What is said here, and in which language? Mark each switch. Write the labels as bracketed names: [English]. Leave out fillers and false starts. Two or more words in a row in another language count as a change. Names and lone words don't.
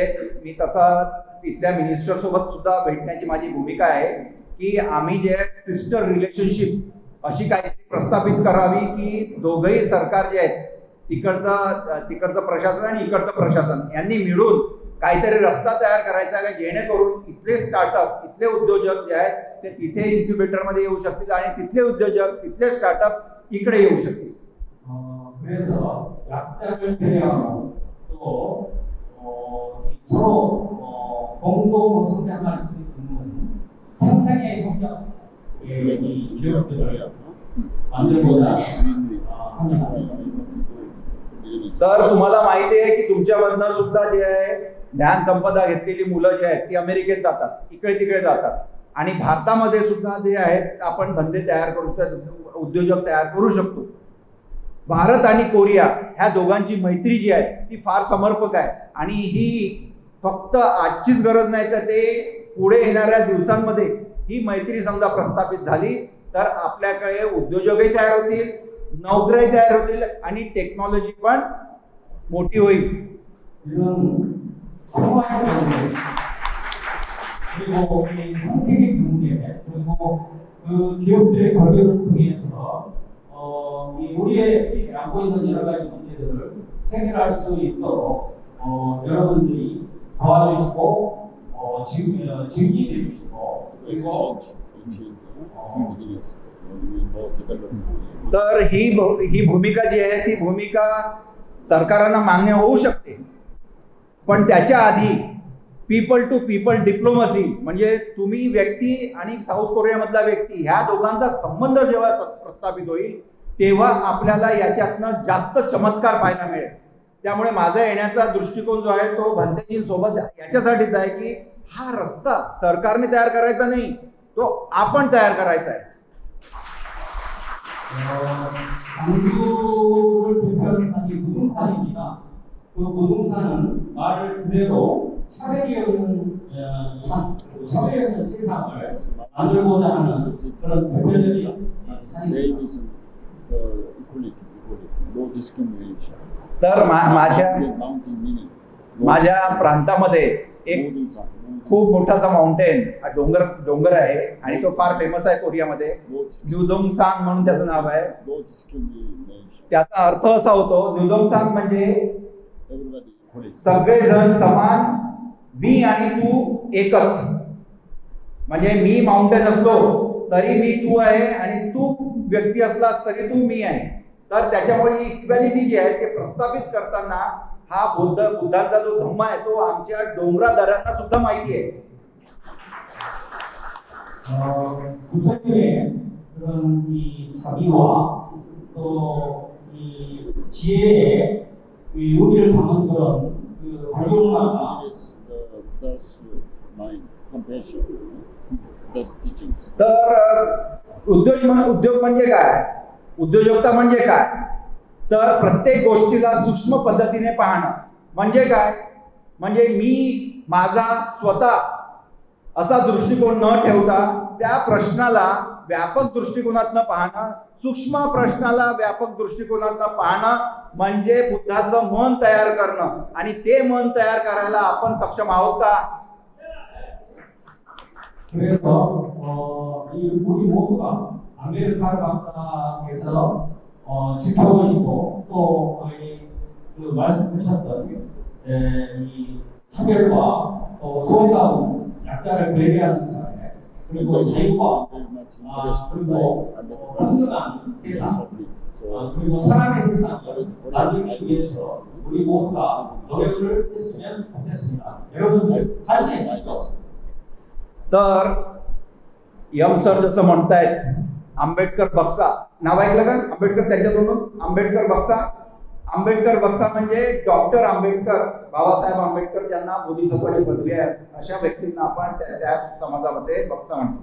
[Marathi] मी तसा तिथल्या मिनिस्टर सोबत सुद्धा भेटण्याची माझी भूमिका आहे की आम्ही जे [English] sister relationship [Marathi] अशी काहीतरी प्रस्थापित करावी की दोघंही सरकार जे आहेत तिकडचं प्रशासन आणि इकडचं प्रशासन यांनी मिळून काहीतरी रस्ता तयार करायचा आहे जेणेकरून इथले स्टार्टअप इथले उद्योजक जे आहेत ते तिथे इन्क्युबेटरमध्ये येऊ शकतील आणि तिथले उद्योजक तिथले स्टार्टअप इकडे येऊ शकतील. [Korean] 그래서 약자를 배려하고 또 서로 공동 성장할 수 있는 상생의 협력 이 기업들을 만들고자 합니다. [Marathi] तर तुम्हाला माहिती आहे की तुमच्यामधनं सुद्धा जे आहे ज्ञान संपदा घेतलेली मुलं जी आहेत ती अमेरिकेत जातात, इकडे तिकडे जातात आणि भारतामध्ये सुद्धा जे आहेत आपण धंदे तयार करू शकतो, उद्योजक तयार करू शकतो. भारत आणि कोरिया ह्या दोघांची मैत्री जी आहे ती फार समर्पक आहे आणि ही फक्त आजचीच गरज नाही तर ते पुढे येणाऱ्या दिवसांमध्ये ही मैत्री समजा प्रस्थापित झाली तर आपल्याकडे उद्योजकही तयार होतील, नोकऱ्याही तयार होतील आणि टेक्नॉलॉजी पण मोठी होईल. [Korean] 그리고 이 생태계 경제 그리고 그 기업들의 관계를 통해서 이 우리의 안고 있는 여러 가지 문제들을 해결할 수 있도록 여러분들이 도와주시고 증인해 주시고 그리고 [Marathi] तर ही भूमिका जी आहे ती भूमिका सरकारांना मान्य होऊ शकते पण त्याच्या आधी [English] people to people diplomacy [Marathi] म्हणजे तुम्ही व्यक्ती आणि साऊथ कोरियामधला व्यक्ती ह्या दोघांचा संबंध जेव्हा प्रस्थापित होईल तेव्हा आपल्याला याच्यातनं जास्त चमत्कार पाहायला मिळेल. त्यामुळे माझा येण्याचा दृष्टिकोन जो आहे तो भंतेजींसोबत याच्यासाठीच आहे की हा रस्ता सरकारने तयार करायचा नाही, तो आपण तयार करायचा आहे. [Korean] 광주를 대표하는 산이 무등산입니다. 그 무등산은 말 그대로 차별이 없는 산, 차별이 없는 세상을 만들고자 하는 그런 대표적인 산입니다. [English] No discrimination. [Marathi] तर माझ्या प्रांतामध्ये एक खूप मोठासा माउंटेन डोंगर आहे आणि तो फार फेमस आहे कोरियामध्ये. न्यूदोंगसांग म्हणून त्याचं नाव आहे. [English] No discrimination. [Marathi] त्याचा अर्थ असा होतो न्यूदोंगसांग म्हणजे [English] Everybody equally. [Marathi] सगळेजण समान, मी आणि तू एकच. म्हणजे मी माउंटेन असलो तरी मी तू आहे आणि तू व्यक्ती असलास तरी तू मी आहे. तर त्याच्यामुळे इक्वॅलिटी जी आहे ते प्रस्थापित करताना हा बुद्धांचा जो धम्म आहे तो आमच्या डोंगरादऱ्यांना सुद्धा माहिती आहे. [Korean] 부처님의 그런 이 자비와 또 이 지혜의 이 우리를 담은 그런 그 활용마가 [English] It's the Buddha's mind, compassion, Buddha's teachings. [Marathi] तर उद्योग म्हणजे काय, उद्योजकता म्हणजे काय, तर प्रत्येक गोष्टीला सूक्ष्म पद्धतीने पाहणं म्हणजे काय, म्हणजे मी माझा स्वतः असा दृष्टिकोन न ठेवता त्या प्रश्नाला व्यापक दृष्टिकोनातनं पाहणं, सूक्ष्म प्रश्नाला व्यापक दृष्टिकोनातनं पाहणं म्हणजे बुद्धाचं मन तयार करणं. आणि ते मन तयार करायला आपण सक्षम आहोत का? [Korean] 그래서 이 우리 모두가 아메리카 박사께서 지켜보시고 또 그 말씀하셨던 이 차별과 또 소외다운 약자를 배려하는 사회 그리고 자유와 그리고 평등한 세상 그리고 사랑의 세상을 만들기 위해서 우리 모두가 노력을 했으면 좋겠습니다. 여러분들 같이 해주시죠. [Marathi] तर यम सर जसं म्हणतायत आंबेडकर बक्सा नाव ऐकलं का आंबेडकर त्यांच्या तोंडून आंबेडकर बक्सा म्हणजे डॉक्टर आंबेडकर बाबासाहेब आंबेडकर ज्यांना बोधिसत्वाची पदवी आहे अशा व्यक्तींना आपण त्या समाजामध्ये बक्सा म्हणतो.